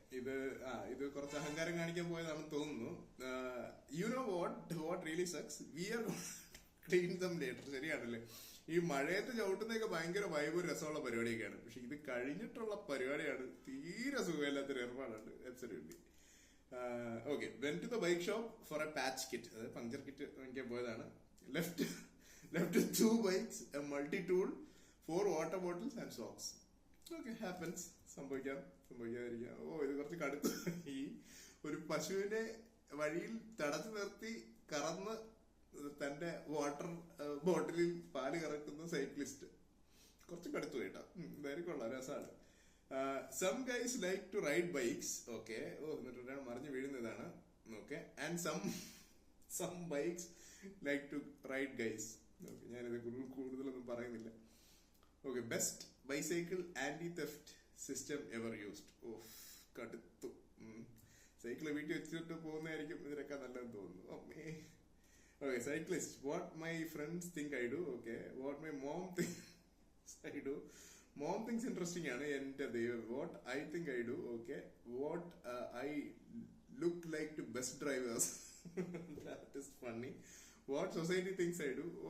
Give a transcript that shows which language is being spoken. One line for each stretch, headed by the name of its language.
Malayalam: ഇത് കുറച്ച് അഹങ്കാരം കാണിക്കാൻ പോയതാണെന്ന് തോന്നുന്നു.
English: You know what really sucks, we are clean them later.
Malayalam: ശരിയാണല്ലേ? ഈ മഴയത്ത് ചവിട്ടുന്നതൊക്കെ ഭയങ്കര വൈബ് രസമുള്ള പരിപാടിയൊക്കെയാണ്. പക്ഷെ ഇത് കഴിഞ്ഞിട്ടുള്ള പരിപാടിയാണ് തീരെ സുഖമില്ലാത്തൊരു ഏർപ്പാടാണ്. Absolutely. Okay.
English: Went to the bike shop for a patch kit.
Malayalam: അതായത് പഞ്ചർ കിറ്റ് വാങ്ങിക്കാൻ പോയതാണ്.
English: Left 2 bikes, a multi tool, 4 water bottles and socks.
Malayalam: Okay,
English: Happens.
Malayalam: സംഭവിക്കാതിരിക്കാം. ഇത് കുറച്ച് കടുത്തു. ഈ ഒരു പശുവിനെ വഴിയിൽ തടച്ചു നിർത്തി കറന്ന് തന്റെ വാട്ടർ ബോട്ടിലിൽ പാല് കറക്കുന്ന സൈക്ലിസ്റ്റ് കുറച്ച് കടുത്തു പോയിട്ടാ. എന്തായാലും കൊള്ളാം, രസമാണ്.
English: Some guys like to ride bikes.
Malayalam: Okay. എന്നിട്ട് മറിഞ്ഞു വീഴുന്നതാണ്.
English: Okay. And some bikes like to ride guys.
Malayalam: Okay, ഞാനിത് കൂടുതലൊന്നും പറയുന്നില്ല. Okay.
English: Best bicycle anti theft system ever used.
Malayalam: കടുത്തു. Cycle വീട്ടിൽ വെച്ചിട്ട് പോകുന്നതായിരിക്കും ഇതിനൊക്കെ നല്ലതെന്ന് തോന്നുന്നു.
English: Okay, cyclist. What my friends think I do. Okay. What my mom thinks I do. Mom thinks interesting
Malayalam: ആണ്. എന്റെ ദൈവം.
English: What I think I do. Okay. What I look like to best drivers. That is funny. What society thinks I do.